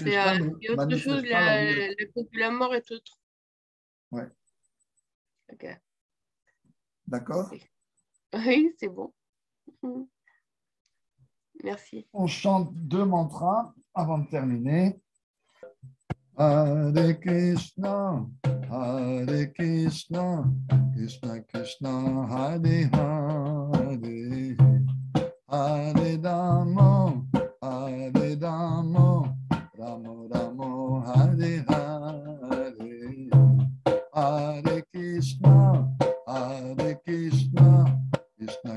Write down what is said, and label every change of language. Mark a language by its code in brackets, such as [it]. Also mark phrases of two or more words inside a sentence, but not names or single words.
[fr] Radhakrishna ne c'est autre chose, manifeste pas leur la cause de la mort est autre. Ouais, Ok. d'accord. Oui, oui, c'est bon. Merci. On chante 2 mantras avant de terminer. [sa] हरे कृष्ण, हरे कृष्ण, कृष्ण कृष्ण, हरे हरे, हरे राम, हरे राम, राम राम, हरे हरे, हरे कृष्ण, हरे कृष्ण, कृष्ण